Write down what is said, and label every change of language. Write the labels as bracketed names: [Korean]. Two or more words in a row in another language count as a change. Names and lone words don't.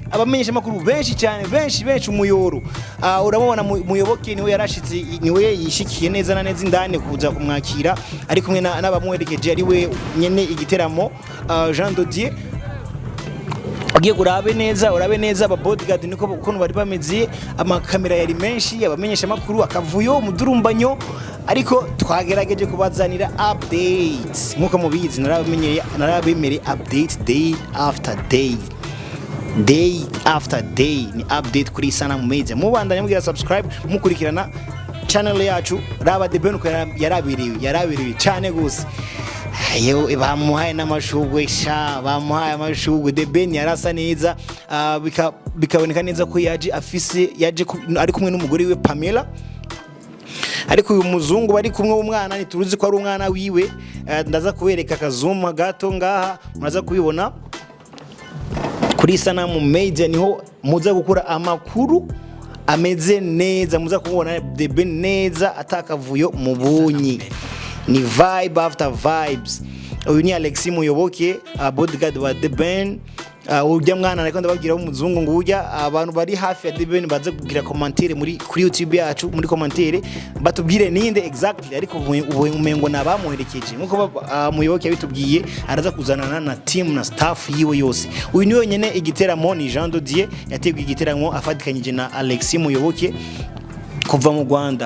[Rundi] Abamenyesha makuru benshi cyane benshi umuyoro. Urabona muyoboke niwe yarashitse, niwe yishikiye neza na neza indane kuza kumwakira ari kumwe n'abamuherekeje ari we nyene igiteramo Jean Dodier. Ugiye urabe neza aba bodyguard niko ukuntu bari bameze, amakamera yari menshi, abamenyesha makuru akavuyo mudurumbanyo, ariko twagerageje kubazanira updates nkuko mubizi. Narabemereye [English] update day after day [Rundi] ni update kuri ISANAMU MEDIA. Mubandanye mugira subscribe mukurikirana channel yacu Raba The Ben yaraberewe cyane gose. Yewe bamuhaye n'amashugwe bamuhaye amashugwe. The Ben yarasa neza, bikaboneka neza ko yaje ari kumwe n'umugore we Pamela. Ariko uyu muzungu bari kumwe w'umwana nituruzi ko ari umwana wiwe. Ndaza kubereka akazuma gato ngaha muraza kubibona kuri ISANAMU MEDIA, niho muza gukura amakuru ameze neza, muza kubona The Ben neza atakavuyo mu bunyi. [English] Ni vibe after vibes. [Rundi] Uyu ni Alexis Muyoboke, bodyguard wa The Ben. Ujya mwana ariko ndababwira umuzungu ngo ujya abantu bari hafi ya The Ben baze kugira commentaire kuri YouTube yacu, muri commentaire batubwire ninde exactly, ariko umengo nabamuherekeje nkuko Muyoboke yabitubwiye araza kuzanana na team na staff yiwe yose. Uyu ni wenyene igiteramo ni Jean Dodier yateguye igiteramo afatikanyije na Alexis Muyoboke kuva mu Rwanda.